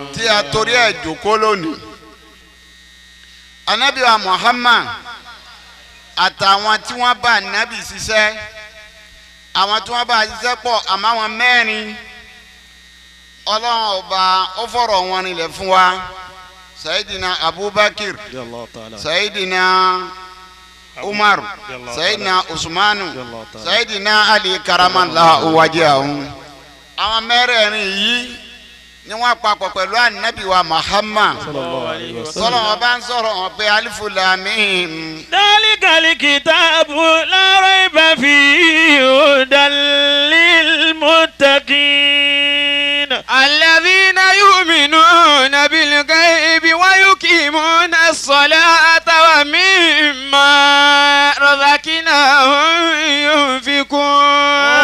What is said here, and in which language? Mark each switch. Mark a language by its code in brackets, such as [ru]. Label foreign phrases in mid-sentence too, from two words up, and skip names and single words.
[yo] Tí a torí ẹ̀ jókòó lónìí. Ànábì wa Muhammad àtàwọn tí wọ́n bá Ànábì ṣiṣẹ́ àwọn tí wọ́n bá ṣiṣẹ́ pọ̀ àmọ́ àwọn mẹ́rin Ọlọ́run ọba ó fọ̀rọ̀ wọn rinlẹ̀ fún wa. [ar] سيدنا أبو بكر، سيدنا عمر، سيدنا عثمان، سيدنا علي كرم الله وجهه. [yo] Àwọn mẹ́rẹ̀ẹ̀rin yìí ni wọ́n papọ̀ pẹ̀lú Ànábì wa Muhammad. Sọlọ wọn bá ń sọ̀rọ̀ wọn pé [ar] ألف لام ميم. ذلك الكتاب لا ريب فيه هدى للمتقين. الذين يؤمنون بالغيب ويقيمون الصلاة ومما رزقناهم ينفقون.